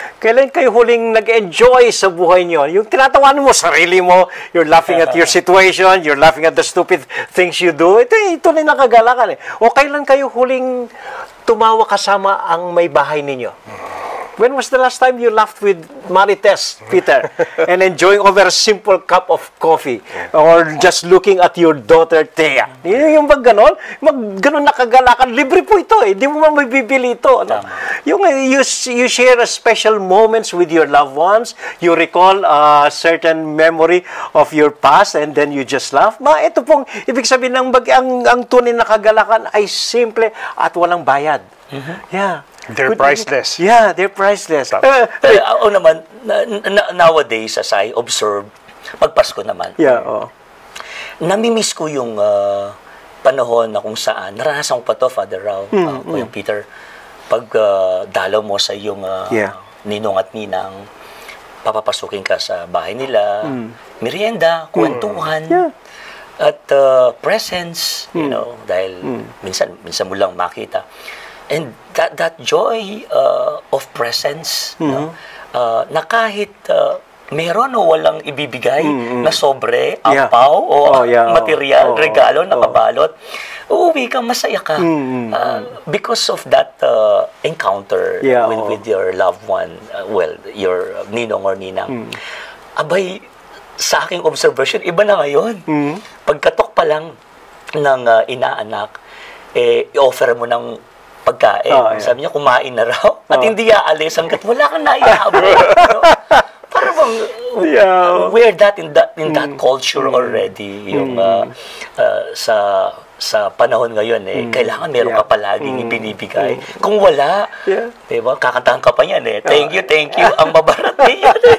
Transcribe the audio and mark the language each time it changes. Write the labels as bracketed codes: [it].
[tl] Kailan kayo huling nag-enjoy sa buhay nyo? Yung tinatawanan mo sarili mo, [en] you're laughing at your situation, you're laughing at the stupid things you do. [tl] Ito na nakagalakan eh. O kailan kayo huling tumawa kasama ang may bahay ninyo? [en] When was the last time you laughed with Marites, Peter, and enjoying over a simple cup of coffee, or just looking at your daughter, Thea? [tl] Yung pag ganon, ganon nakagalakan, libre po ito eh. Di mo man may bibili ito. Ano? Yung [en] you share a special moments with your loved ones, you recall a certain memory of your past, and then you just laugh. [tl] Ito pong, ibig sabihin ng ang tunay na kagalakan ay simple at walang bayad. [en] Yeah. They're priceless. Yeah, they're priceless. [tl] Ako naman, nowadays, [en] as I observe, [tl] magpasko naman. [en] Yeah, [tl] namimiss ko yung panahon na kung saan, naranasan ko pa to, Father Rao, Kuya Peter, pag dalaw mo sa iyong ninong at ninang, papapasukin ka sa bahay nila, merienda, kwentuhan, at presents, [en] you know, [tl] dahil minsan mo lang makita. [en] And that joy of presence, no? [tl] Na kahit meron o walang ibibigay na sobre, ampaw o material, regalo, nakabalot, uuwi ka, masaya ka. [en] Because of that encounter with your loved one, well, your ninong or ninang. [tl] Abay, sa aking observation, iba na ngayon. Pagkatok pa lang ng inaanak, i-offer mo ng pagkain. Sabi niya, kumain na raw. At hindi aalis hanggat wala kang naihabol. No? Parang bang, [en] we're that in that culture already. [tl] Yung sa sa panahon ngayon kailangan meron ka palaging ibinibigay. Kung wala, diba, kakantahan ka pa yan [en] thank you, [tl] ang mabarat niya.